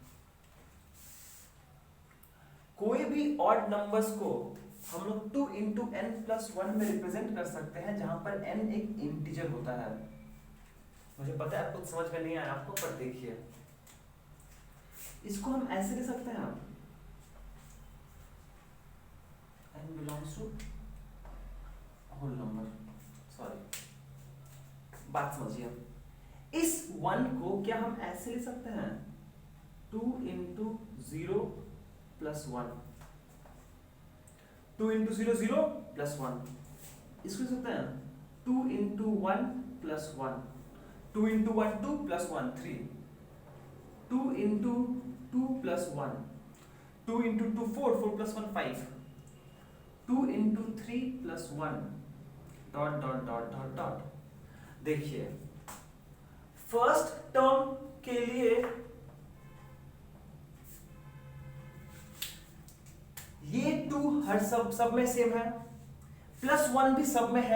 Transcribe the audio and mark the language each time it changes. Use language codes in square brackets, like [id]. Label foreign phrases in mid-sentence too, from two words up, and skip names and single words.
[hi] कोई भी [en] odd numbers [hi] को हम लोग 2 into n+1 में रिप्रेजेंट कर सकते हैं, जहां पर n एक इंटीजर होता है। मुझे पता है आपको समझ में नहीं आया आपको, पर देखिए इसको हम ऐसे लिख सकते हैं, [en] n belongs to whole number. [hi] सॉरी, बात समझिए। इस 1 को क्या हम ऐसे लिख सकते हैं [en] 2 into 0 plus 1, 2 into 0 0 plus 1। [hi] इसको लिख सकते हैं [en] 2 into 1 plus 1, 2 into 1 2 plus 1 3, 2 into 2 plus 1, 2 into 2 4, 4 plus 1 5, 2 into 3 plus 1, dot dot dot dot dot. [hi] देखिए [en] first term [hi] के लिए ये 2 हर सब में सेम है, +1 भी सब में है।